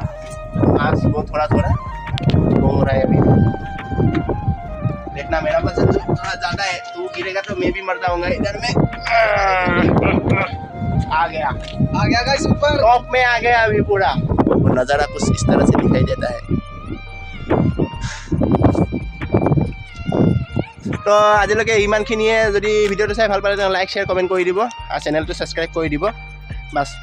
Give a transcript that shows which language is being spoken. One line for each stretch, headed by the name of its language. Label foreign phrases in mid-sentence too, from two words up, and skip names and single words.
Hindi: आज वो थोड़ा हो रहा है अभी। देखना मेरा वजन थोड़ा ज्यादा है, तू गिरेगा तो मैं भी मर जाऊंगा। इधर में आ गया गाइस ऊपर, टॉप में आ गया अभी पूरा। नज़ारा कुछ इस तरह से दिखाई देता है।
Assamese: তো আজিলৈকে ইমানখিনিয়ে। যদি ভিডিঅ'টো চাই ভাল পালে
English: like share comment
Assamese: কৰি দিব আৰু চেনেলটো ছাবস্ক্ৰাইব কৰি দিব বাছ।